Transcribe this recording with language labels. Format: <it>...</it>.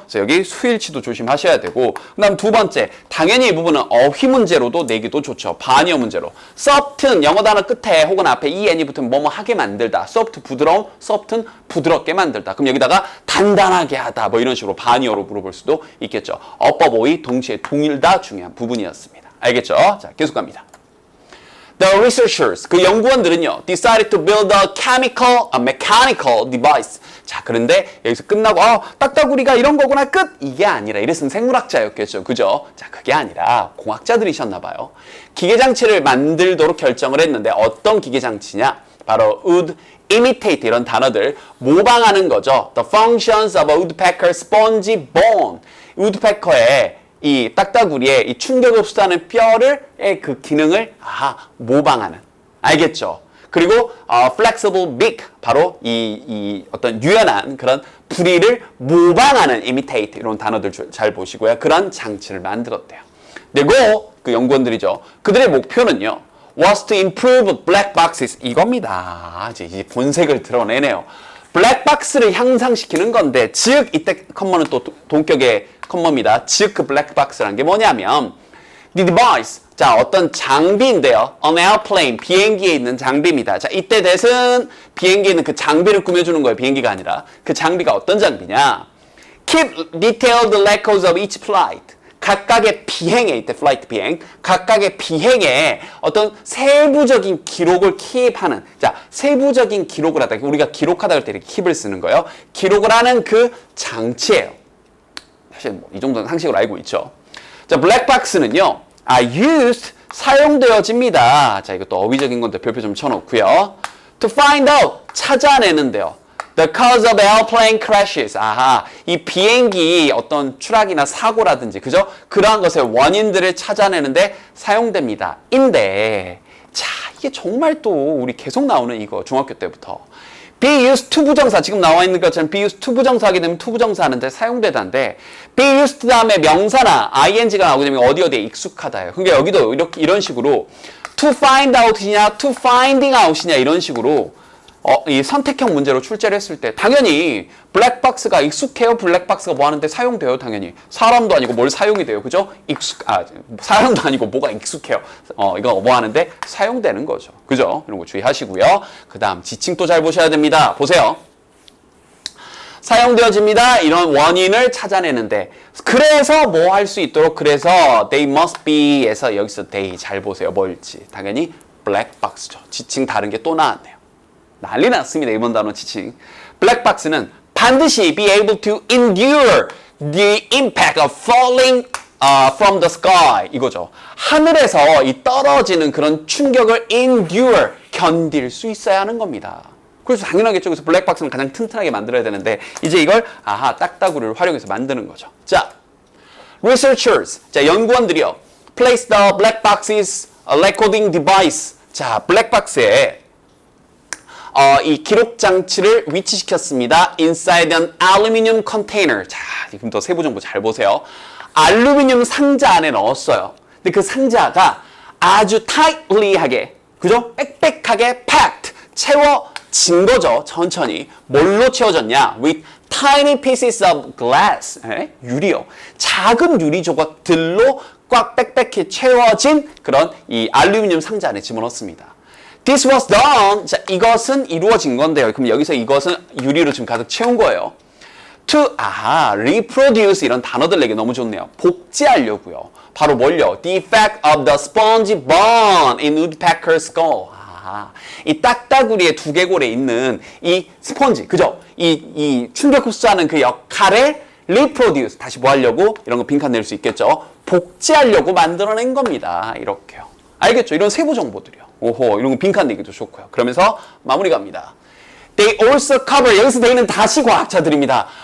<ko>그래서 여기 수일치도 조심하셔야 되고 그 다음 두 번째, 당연히 이 부분은 어휘 문제로도 내기도 좋죠. 반의어 문제로. soft는 영어 단어 끝에 혹은 앞에 en이 붙으면 뭐뭐 하게 만들다. soft 부드러운, soft는 부드럽게 만들다. 그럼 여기다가 단단하게 하다 뭐 이런 식으로 반의어로 물어볼 수도 있겠죠. 어법 어휘 동시에 동일 다 중요한 부분이었습니다. 알겠죠? 자, 계속 갑니다.</ko> <en>The researchers,</en> <ko>그 연구원들은요,</ko> <en>decided to build a mechanical device.</en> <ko>자, 그런데 여기서 끝나고, 딱따구리가 이런 거구나, 끝! 이게 아니라, 이랬으면 생물학자였겠죠. 그죠? 자, 그게 아니라 공학자들이셨나봐요. 기계장치를 만들도록 결정을 했는데, 어떤 기계장치냐? 바로 would imitate 이런 단어들 모방하는 거죠.</ko> <en>The functions of a woodpecker spongy bone.</en> <ko>woodpecker의 이 딱따구리의 이 충격을 흡수하는 뼈의 그 기능을 모방하는. 알겠죠? 그리고 flexible beak 바로 이 어떤 유연한 그런 부리를 모방하는 imitate 이런 단어들 잘 보시고요. 그런 장치를 만들었대요. 그리고 그 연구원들이죠. 그들의 목표는요.</ko> <en>was to improve black boxes 이겁니다.</en> <ko>이제 본색을 드러내네요. 블랙박스를 향상시키는 건데 즉 이때 컴머는 또 동격의 컴머입니다. 즉 그 블랙박스라는 게 뭐냐면 the device 자 어떤 장비인데요. an airplane 비행기에 있는 장비입니다. 자 이때 대신 비행기에 있는 그 장비를 꾸며주는 거예요. 비행기가 아니라 그 장비가 어떤 장비냐</ko> <en>keep detailed records of each flight</en> <ko>각각의 비행에 이때 플라이트 비행 각각의 비행에 어떤 세부적인 기록을 킵하는 자 세부적인 기록을 하다 우리가 기록하다 할 때 이렇게 킵을 쓰는 거예요. 기록을 하는 그 장치예요. 사실 뭐 이 정도는 상식으로 알고 있죠. 자 블랙박스는요 used 사용되어집니다. 자 이것도 어휘적인 건데 별표 좀 쳐놓고요.</ko> <en>to find out</en> <ko>찾아내는데요.</ko> <en>The cause of airplane crashes.</en> <ko>이 비행기 어떤 추락이나 사고라든지, 그죠? 그러한 것의 원인들을 찾아내는데 사용됩니다. 인데, 자, 이게 정말 또 우리 계속 나오는 이거, 중학교 때부터. be used to 부정사, 지금 나와 있는 것처럼 be used to 부정사 하게 되면 to 부정사 하는데 사용되다인데, be used 다음에 명사나 ing가 나오게 되면 어디에 익숙하다예요. 그러니까 여기도 이런 식으로 to find out이냐, to finding out이냐 이런 식으로 이 선택형 문제로 출제를 했을 때 당연히 블랙박스가 익숙해요. 블랙박스가 뭐 하는데 사용돼요. 당연히 사람도 아니고 뭘 사용이 돼요. 그죠? 사람도 아니고 뭐가 익숙해요. 이거 뭐 하는데 사용되는 거죠. 그죠? 이런 거 주의하시고요. 그 다음 지칭 또 잘 보셔야 됩니다. 보세요. 사용되어집니다. 이런 원인을 찾아내는데 그래서 뭐 할 수 있도록 그래서</ko> <en>they must be</en> <ko>에서 여기서 they 잘 보세요. 뭘지 당연히 블랙박스죠. 지칭 다른 게 또 나왔네요. 난리 났습니다. 이번 단어 지칭. 블랙박스는 반드시</ko> <en>be able to endure the impact of falling from the sky 이거죠.</en> <ko>하늘에서 이 떨어지는 그런 충격을 endure 견딜 수 있어야 하는 겁니다. 그래서 당연하겠죠. 그래서 블랙박스는 가장 튼튼하게 만들어야 되는데 이제 이걸 딱따구리를 활용해서 만드는 거죠. 자, researchers 자 연구원들이요.</ko> <en>place the black boxes recording device</en> <ko>자 블랙박스에 이 기록 장치를 위치시켰습니다.</ko> <en>inside an aluminum container.</en> <ko>자, 지금 더 세부 정보 잘 보세요. 알루미늄 상자 안에 넣었어요. 근데 그 상자가 아주 tightly하게, 그죠? 빽빽하게 packed, 채워진 거죠. 천천히. 뭘로 채워졌냐?</ko> <en>with tiny pieces of glass.</en> <ko>유리요. 작은 유리 조각들로 꽉 빽빽히 채워진 그런 이 알루미늄 상자 안에 집어넣습니다.</ko> <en>This was done.</en> <ko>자, 이것은 이루어진 건데요. 그럼 여기서 이것은 유리로 지금 가득 채운 거예요. To, reproduce 이런 단어들 내기 너무 좋네요. 복제하려고요. 바로 뭘요?</ko> <en>The effect of the spongy bone in woodpecker's skull.</en> <ko>이 딱따구리의 두개골에 있는 이 스펀지, 그죠? 이 충격 흡수하는 그 역할을 reproduce. 다시 뭐 하려고? 이런 거 빈칸 낼 수 있겠죠? 복제하려고 만들어낸 겁니다. 이렇게요. 알겠죠? 이런 세부 정보들이요. 오호, 이런 거 빈칸 내기도 좋고요. 그러면서 마무리 갑니다.</ko> <en>They also cover,</en> <ko>여기서 they는 다시 과학자들입니다.</ko>